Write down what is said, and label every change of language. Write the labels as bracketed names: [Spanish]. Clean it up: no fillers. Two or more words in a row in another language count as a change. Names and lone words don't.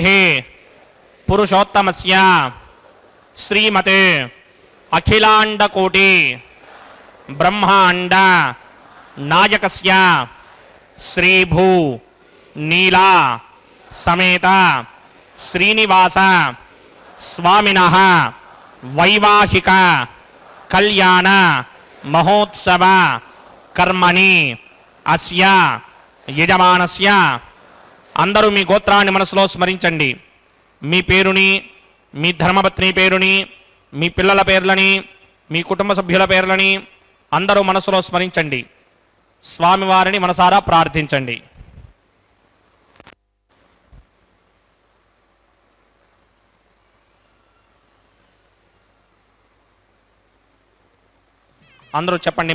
[Sanskrit] पुरुषोत्तमस्य श्रीमते अखिलाण्डकोटि ब्रह्माण्ड नायकस्य श्रीभू नीला समेत श्रीनिवास स्वामिनः वैवाहिक कल्याण महोत्सव कर्मणि అస్య యజమానస్య. [Telugu] అందరూ మీ గోత్రాన్ని మనసులో స్మరించండి. మీ పేరుని, మీ ధర్మపత్ని పేరుని, మీ పిల్లల పేర్లని, మీ కుటుంబ సభ్యుల పేర్లని అందరూ మనసులో స్మరించండి. స్వామివారిని మనసారా ప్రార్థించండి. అందరూ చెప్పండి.